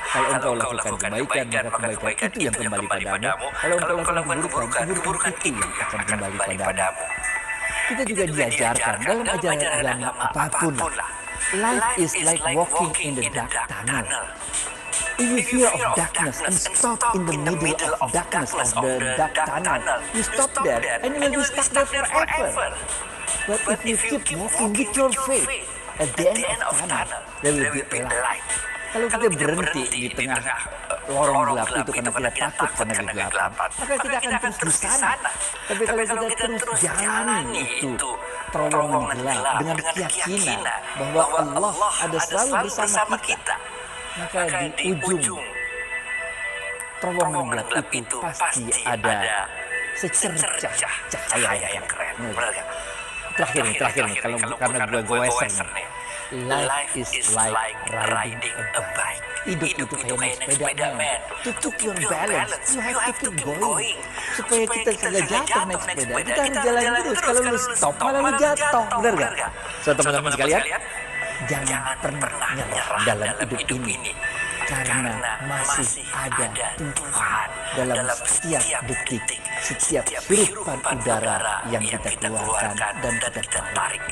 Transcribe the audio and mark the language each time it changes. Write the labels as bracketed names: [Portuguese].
[Indonesian] Kalau engkau lakukan kebaikan, maka kebaikan itu yang kembali padamu. Kalau engkau lakukan keburukan itu yang akan kembali padamu. Kita juga diajarkan dalam ajaran agama apapun. [English] Life is like walking in the dark tunnel. If you fear of darkness and stop in the middle of darkness of the dark tunnel, you stop there and you will be stuck there forever. But if you keep walking with your faith, at the end of tunnel, there will be a light. [Indonesian] Kalau kita berhenti di tengah lorong gelap itu karena kita takut karena kegelapan, maka kita akan terus di sana. Tapi kalau kita terus jalani itu terowongan gelap dengan keyakinan bahwa Allah ada selalu bersama kita, maka di ujung terowongan gelap itu pasti ada secercah cahaya yang keren. Terakhir nih, kalau karena gue goeser nih. [English] Life is like riding a bike. [Indonesian] Hidup itu kayak naik sepeda, men. [English] To keep your balance, you have to keep going. [Indonesian] Supaya kita tidak jatuh naik sepeda, kita harus jalan terus. Kalau lu stop, malah lu jatuh. Benar gak? [English] So, [Indonesian] teman-teman sekalian, jangan pernah nyerah dalam hidup ini. Karena masih ada Tuhan dalam setiap detik, setiap hirupan udara yang kita keluarkan dan kita tarik.